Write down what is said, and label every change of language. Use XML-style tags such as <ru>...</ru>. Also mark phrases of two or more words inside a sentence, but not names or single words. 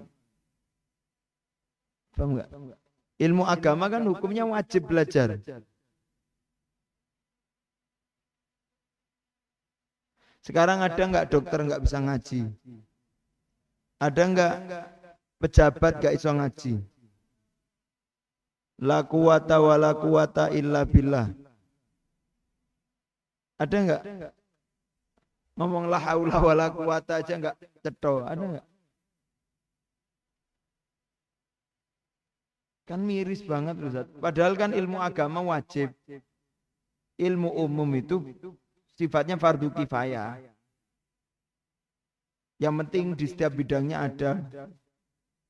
<id>Paham enggak? Ilmu agama kan hukumnya wajib belajar. Sekarang ada enggak dokter enggak bisa ngaji? Ada enggak pejabat enggak bisa ngaji?</id> <ar>لا قوة ولا قوة إلا بالله.</ar> <id>Ada enggak? Ngomong</id> <ar>لا حول ولا قوة</ar> <id>aja enggak cetho, ada enggak? Kan miris banget loh Ustaz. Padahal kan ilmu agama wajib. Ilmu umum itu sifatnya fardu kifayah. Yang penting di setiap bidangnya ada.</id>